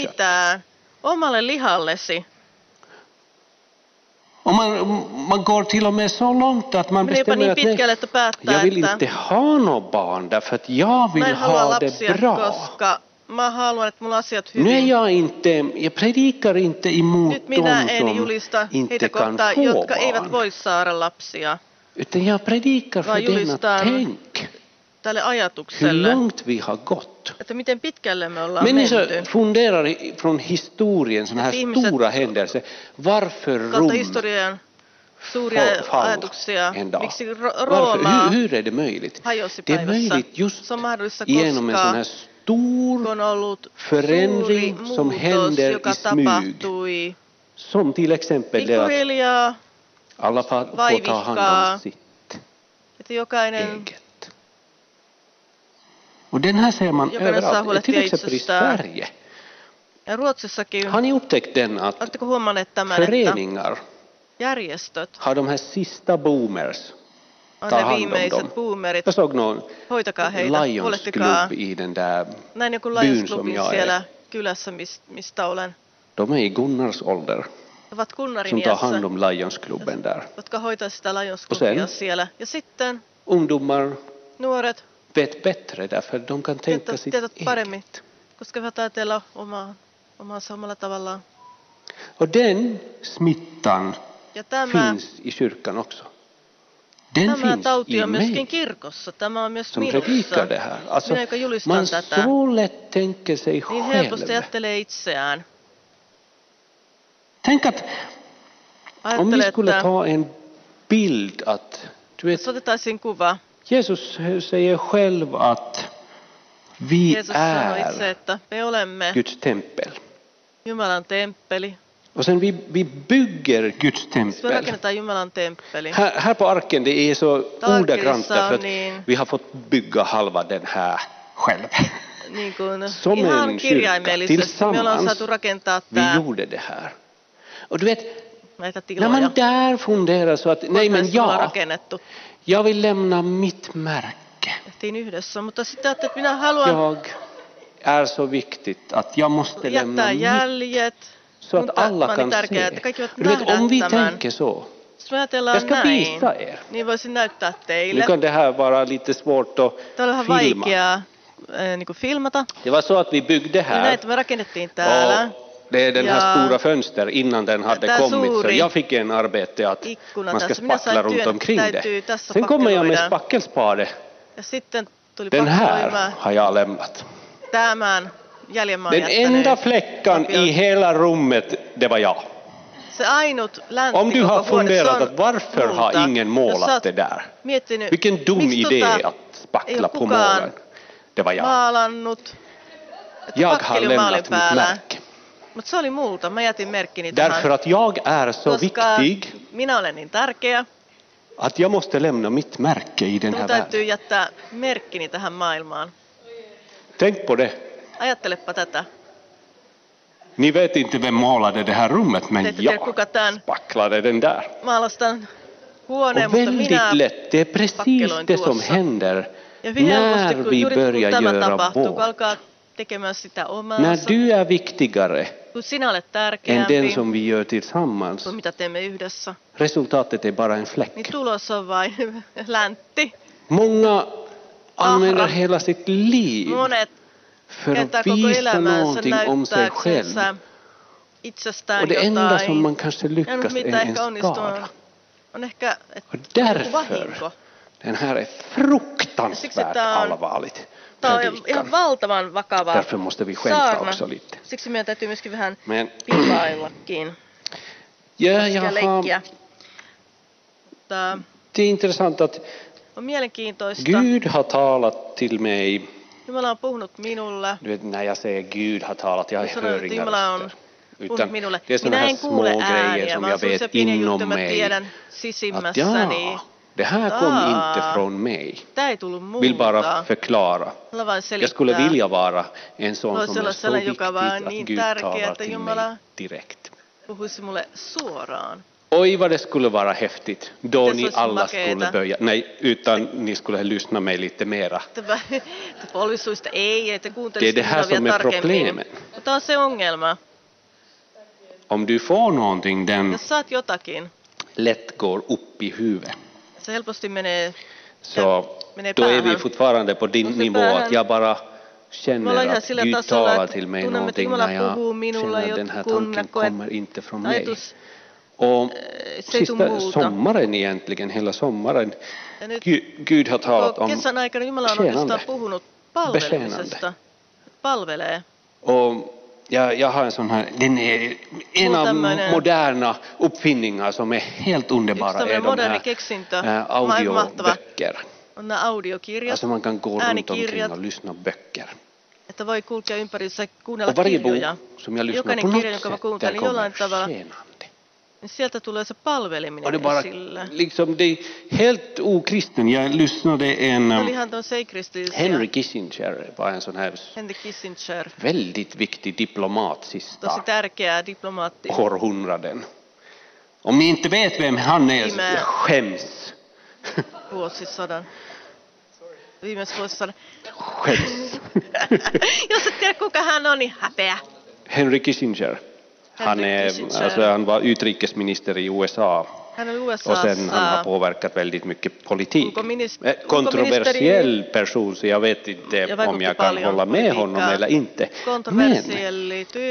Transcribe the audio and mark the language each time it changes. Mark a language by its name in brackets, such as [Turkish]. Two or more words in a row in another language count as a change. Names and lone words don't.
[Finnish] mitään omalle lihallesi. [Swedish] Och man går till och med så långt att man [Finnish] Menee jopa [Swedish] bestämmer [Finnish] niin [Swedish] att [Finnish] pitkälle, [Swedish] nej, [Finnish] että päättää, [Swedish] jag vill [Finnish] että [Swedish] inte ha något barn därför att jag vill [Finnish] mä en halua [Swedish] ha det [Finnish] lapsia, [Swedish] bra. [Finnish] koska mä haluan, että mulla on asiat [Swedish] Nu är [Finnish] hyvin. [Swedish] jag predikar inte emot [Finnish] Nyt minä [Swedish] de [Finnish] en [Swedish] som [Finnish] julista [Swedish] inte [Finnish] heitä [Swedish] kan [Finnish] kohtaan, [Swedish] få [Finnish] jotka eivät [Swedish] barn. [Finnish] voi saada lapsia. [Swedish] Utan jag predikar för [Finnish] Vaan [Swedish] den att [Finnish] julistan [Swedish] tänk [Finnish] Tälle [Swedish] hur [Finnish] ajatukselle, [Swedish] långt vi har gått. [Finnish] että miten pitkälle me ollaan [Swedish] Människor [Finnish] menty. [Swedish] funderar från historien, sådana här [Finnish] Ihmiset- [Swedish] stora händelser. Varför [Finnish] Kautta [Swedish] Rom [Finnish] historian suuria [Swedish] fall [Finnish] ajatuksia. [Swedish] en dag? [Finnish] Miksi [Swedish] Varför? [Finnish] Rooma [Swedish] Hur är det möjligt? [Finnish] hajosi [Swedish] Det är [Finnish] päivässä? [Swedish] möjligt just [Finnish] Se on mahdollista, [Swedish] genom en sån [Finnish] koska [Swedish] här stor [Finnish] on ollut [Swedish] förändring [Finnish] suuri [Swedish] som [Finnish] muutos, [Swedish] händer [Finnish] joka [Swedish] i smyg. [Finnish] tapahtui [Swedish] Som till exempel det att [Finnish] pikkuhiljaa, [Swedish] alla får ta hand [Finnish] vaivihkaa. [Swedish] om sitt [Finnish] että jokainen [Swedish] eget. Och den här ser man [Finnish] Jokainen saa [Swedish] överallt. [Finnish] huolehtia [Swedish] Till exempel i [Finnish] itsestään. [Swedish] Sverige. [Finnish] ja Ruotsissakin, [Swedish] Har ni upptäckt den att [Finnish] oletteko huomanneet tämän, että [Swedish] föreningar [Finnish] järjestöt [Swedish] har de här sista boomers? [Finnish] on [Swedish] Ta [Finnish] ne [Swedish] hand om [Finnish] viimeiset [Swedish] dem. [Finnish] boomerit. [Swedish] Jag såg någon [Finnish] Hoitakaa heitä, [Swedish] Lions [Finnish] huolehtikaa. [Swedish] Club i den där [Finnish] Näin joku [Swedish] byn [Finnish] Lions [Swedish] som [Finnish] Clubin [Swedish] jag är. [Finnish] siellä kylässä, mistä olen. [Swedish] De är i Gunnars ålder [Finnish] He ovat kunnarin [Swedish] som tar [Finnish] iässä, [Swedish] hand om Lions-klubben där. [Finnish] jotka hoitaa sitä Lions [Swedish] Och sen? [Finnish] Clubia siellä. Ja sitten [Swedish] Ungdomar [Finnish] nuoret [Swedish] vet bättre därför de kan tänka sitt [Finnish] tietävät paremmin, [Swedish] eget. [Finnish] koska he ajatella omaansa omalla tavallaan. [Swedish] Och den smittan [Finnish] Ja tämä [Swedish] finns i kyrkan också. Den finns [Finnish] tauti [Swedish] i [Finnish] on myöskin [Swedish] mig [Finnish] kirkossa. Tämä on myös [Swedish] som [Finnish] minussa. [Swedish] predikar det här. Alltså, [Finnish] Minä, joka julistan [Swedish] man [Finnish] tätä, [Swedish] så lätt tänker sig [Finnish] niin helposti [Swedish] själv. [Finnish] ajattelee itseään. [Swedish] Tänk att om vi [Finnish] Ajattelee, [Swedish] skulle [Finnish] että [Swedish] ta en bild att du vet, [Finnish] jos otettaisiin kuva. [Swedish] Jesus säger själv att vi [Finnish] Jeesus sanoi itse, [Swedish] är [Finnish] että me olemme [Swedish] Guds tempel. [Finnish] Jumalan temppeli. [Swedish] Och sen vi bygger Guds [Finnish] Me [Swedish] tempel. [Finnish] rakennetaan Jumalan temppeli. [Swedish] Här på arken det är så ordagrant därför att [Finnish] niin- [Swedish] vi har fått bygga halva den här själv. [Finnish] Niin kuin [Swedish] Som [Finnish] ihan [Swedish] en kyrka [Finnish] kirjaimellisesti. Me ollaan [Swedish] tillsammans [Finnish] saatu rakentaa [Swedish] vi [Finnish] tää, [Swedish] gjorde det här. Och du vet, [Finnish] näitä [Swedish] när [Finnish] tiloja. [Swedish] man där funderar så att nej men [Finnish] Näissä ollaan [Swedish] ja, [Finnish] rakennettu. [Swedish] jag vill lämna mitt märke. [Finnish] Tehtiin yhdessä, mutta sitten ajattelin, että minä haluan [Swedish] Jag är så viktigt att jag måste lämna [Finnish] jättää [Swedish] mitt [Finnish] jäljet. [Swedish] så att [Finnish] Mutta [Swedish] alla [Finnish] mä [Swedish] kan [Finnish] olin tärkeää, [Swedish] se. [Finnish] että kaikki voivat [Swedish] Du vet, [Finnish] nähdä [Swedish] om vi [Finnish] tämän. [Swedish] tänker så, [Finnish] Jos me [Swedish] Jag [Finnish] ajatellaan [Swedish] ska [Finnish] näin, [Swedish] visa er. [Finnish] niin voisin näyttää [Swedish] Nu [Finnish] teille. [Swedish] kan det här vara lite svårt att [Finnish] Tämä on vähän [Swedish] filma. [Finnish] vaikeaa niin kuin filmata. [Swedish] Det var så att vi byggde [Finnish] Eli [Swedish] här. [Finnish] näitä me rakennettiin täällä. [Swedish] Och det är den här [Finnish] Ja [Swedish] stora fönster innan den hade [Finnish] tää [Swedish] kommit. Så [Finnish] suuri [Swedish] jag fick en arbete att [Finnish] ikkuna [Swedish] man ska [Finnish] tässä. Minä [Swedish] spackla [Finnish] sain [Swedish] runt [Finnish] työn, [Swedish] omkring [Finnish] täytyy [Swedish] det. [Finnish] tässä [Swedish] Sen kommer jag med [Finnish] pakkeloida. [Swedish] spackelspade. [Finnish] Ja sitten tuli [Swedish] Den här [Finnish] pakkeloimaan. [Swedish] har jag lämnat. [Finnish] Tämän jäljen mä oon [Swedish] Den [Finnish] jättänyt. [Swedish] enda fläckan i hela rummet, det var jag. [Finnish] Se ainut läntti [Swedish] Om du har [Finnish] koko huoneessa [Swedish] funderat [Finnish] on [Swedish] att varför har [Finnish] multa. [Swedish] ingen [Finnish] Jos sä [Swedish] målat [Finnish] oot [Swedish] det där? [Finnish] miettinyt, [Swedish] Vilken dum [Finnish] miksi [Swedish] idé att [Finnish] ei [Swedish] spackla [Finnish] ole [Swedish] på [Finnish] kukaan [Swedish] målen. Det var jag. [Finnish] maalannut, että [Swedish] Jag har [Finnish] pakkeli on maalin [Swedish] lämnat mitt [Finnish] päällä. [Swedish] märke. [Finnish] Mutta se oli multa. Mä jätin merkkini [Swedish] Därför [Finnish] tähän, [Swedish] att jag är så [Finnish] koska [Swedish] viktig [Finnish] minä olen niin tärkeä. [Swedish] att jag måste lämna mitt märke i den [Finnish] Minun [Swedish] här [Finnish] täytyy [Swedish] världen. [Finnish] jättää merkkini tähän maailmaan. [Swedish] Tänk på det. [Finnish] Ajattelepa tätä. [Swedish] Ni vet inte vem målade det här rummet, [Finnish] Te [Swedish] men [Finnish] ette tiedä, [Swedish] jag [Finnish] kuka tämän [Swedish] spacklade den där. [Finnish] maalastan huoneen, [Swedish] Och [Finnish] mutta minä [Swedish] väldigt lätt, det är precis [Finnish] pakkeloin [Swedish] det som [Finnish] tuossa. [Swedish] händer [Finnish] Ja hyvin helposti, [Swedish] när [Finnish] kun [Swedish] vi [Finnish] juuri kun [Swedish] börjar [Finnish] tämä [Swedish] göra [Finnish] tapahtuu, kun [Swedish] vårt. [Finnish] alkaa tekemään sitä [Swedish] När [Finnish] omaansa, [Swedish] du är viktigare [Finnish] kun sinä olet [Swedish] än [Finnish] tärkeämpi [Swedish] den som vi gör tillsammans, [Finnish] kuin mitä teemme yhdessä, [Swedish] resultatet är bara en [Finnish] niin [Swedish] fläck. [Finnish] tulos on vain läntti. [Swedish] Många använder hela sitt liv [Finnish] Monet [Swedish] för [Finnish] käyttää [Swedish] att [Finnish] koko [Swedish] visa [Finnish] elämänsä [Swedish] någonting om sig själv. [Finnish] näyttääksensä itsestään [Swedish] Och det enda som man [Finnish] jotain. [Swedish] kanske [Finnish] Ja [Swedish] lyckas [Finnish] nyt [Swedish] är [Finnish] mitä [Swedish] en [Finnish] ehkä onnistuu [Swedish] skada. [Finnish] on ehkä [Swedish] Och [Finnish] joku [Swedish] därför, [Finnish] vahinko. [Swedish] den här är [Finnish] Siksi [Swedish] fruktansvärt [Finnish] tää on- [Swedish] allvarligt. [Finnish] Tämä on ihan [Swedish] Predikan. [Finnish] valtavan vakava [Swedish] Därför måste vi skämta [Finnish] saarna. [Swedish] också lite. [Finnish] Siksi meidän täytyy myöskin vähän [Swedish] Men [Finnish] pilaillakin. [Swedish] ja, [Finnish] Sekä leikkiä. Mutta [Swedish] det är intressant att [Finnish] on mielenkiintoista. [Swedish] Gud har talat till mig. [Finnish] Jumala on puhunut minulle. [Swedish] Du vet, när jag säger Gud har talat, jag Jag sa hör att inga [Finnish] Jumala on [Swedish] röster. [Finnish] puhunut [Swedish] Utan [Finnish] minulle. [Swedish] det är sådana [Finnish] Minä [Swedish] här [Finnish] en [Swedish] små [Finnish] kuule [Swedish] grejer [Finnish] ääniä, [Swedish] som [Finnish] vaan [Swedish] jag [Finnish] sellaisia [Swedish] vet [Finnish] pieniä [Swedish] inom [Finnish] juttuja, mä [Swedish] mig. [Finnish] tiedän [Swedish] Att [Finnish] sisimmässäni. [Swedish] ja, det här kom inte från mig. [Finnish] Tämä ei tullut [Swedish] Vill bara [Finnish] multa. [Swedish] förklara. [Finnish] Haluan vain [Swedish] Jag skulle [Finnish] selittää. [Swedish] vilja vara en sån [Finnish] Voisi [Swedish] som [Finnish] olla [Swedish] är så [Finnish] sellainen, [Swedish] viktig [Finnish] joka vaan [Swedish] att [Finnish] niin [Swedish] Gud [Finnish] tärkeä, [Swedish] talar [Finnish] että [Swedish] till [Finnish] Jumala [Swedish] mig direkt. [Finnish] puhuisi mulle suoraan. [Swedish] Oj, vad det skulle vara häftigt då Det är ni så alla [Finnish] makeeta. [Swedish] skulle börja, nej, utan ni skulle lyssna mig lite mera. [Finnish] Tämä polvisuista ei, että [Swedish] Det är [Finnish] kuuntelisi [Swedish] det här [Finnish] minua [Swedish] som [Finnish] vielä [Swedish] är [Finnish] tarkemmin. [Swedish] problemet. [Finnish] Mutta on se ongelma. [Swedish] Om du får någonting, den [Finnish] Jos saat jotakin, [Swedish] lätt går upp i huvudet. [Finnish] se helposti menee. [Swedish] Så [Finnish] menee [Swedish] då är vi [Finnish] päähän. [Swedish] fortfarande på din Måste nivå [Finnish] päähän. [Swedish] att jag bara [Finnish] Me [Swedish] känner [Finnish] ollaan ihan [Swedish] att [Finnish] sillä [Swedish] Gud [Finnish] tasolla, [Swedish] talar [Finnish] että [Swedish] till mig [Finnish] tunnemme, että [Swedish] någonting [Finnish] Jumala [Swedish] när jag [Finnish] puhuu minulle [Swedish] känner att den här [Finnish] jotkun, [Swedish] tanken [Finnish] koet [Swedish] kommer inte från mig. [Finnish] ajatus. [Swedish] Och [Finnish] Se ei tuu [Swedish] sista [Finnish] muuta. [Swedish] sommaren egentligen, hela sommaren, [Finnish] Ja nyt [Swedish] Gud har talat [Finnish] koko [Swedish] om [Finnish] kesän aikana Jumala on [Swedish] tjänande. [Finnish] oikeastaan puhunut palvelemisesta. Palvelee. [Swedish] Och jag har en sån här, den är en av [Finnish] tämmöinen- [Swedish] moderna uppfinningar som är helt [Finnish] Yksi [Swedish] underbara är [Finnish] tämmöinen [Swedish] de [Finnish] moderni [Swedish] här [Finnish] keksintö, mahtava, [Swedish] audioböcker. [Finnish] on nämä audiokirjat, [Swedish] Alltså man kan gå runt omkring [Finnish] äänikirjat, [Swedish] och lyssna böcker. [Finnish] että voi kulkea ympärissä kuunnella [Swedish] Och varje bok [Finnish] kirjoja. [Swedish] som jag lyssnar [Finnish] Jokainen [Swedish] på [Finnish] kirja, [Swedish] något [Finnish] jonka mä [Swedish] sätt, där [Finnish] kuuntelen [Swedish] kommer [Finnish] jollain tavalla, [Swedish] tjänande. [Finnish] niin sieltä tulee se [Swedish] Och [Finnish] palveleminen [Swedish] det bara, [Finnish] esille. [Swedish] liksom det är helt okristen. Jag lyssnade en, [Finnish] Se oli ihan tuon seikristillisiä. [Swedish] Henry Kissinger var en sån här [Finnish] Henry Kissinger, [Swedish] väldigt viktig diplomat sista [Finnish] tosi tärkeä diplomaatti. [Swedish] århundraden. Om ni inte vet vem han är, [Finnish] Viime- [Swedish] skäms. [Finnish] Vuosisadan. Viimeis vuosisadan. [Swedish] Skäms. [Finnish] Jos et tiedä kuka hän on, niin häpeä. [Swedish] Henry Kissinger. [Finnish] Henry Kissinger. [Swedish] Alltså, han var utrikesminister i USA. [Finnish] Hän oli [Swedish] Och sen han har [Finnish] USAssa [Swedish] påverkat väldigt mycket politik. [Finnish] ulkoministeri. [Swedish] Kontroversiell person, så jag vet inte [Finnish] Ja [Swedish] om [Finnish] vaikutti [Swedish] jag kan [Finnish] paljon [Swedish] hålla med honom [Finnish] politiikkaa. [Swedish] eller inte. Men [Finnish] Kontroversielli tyyppi.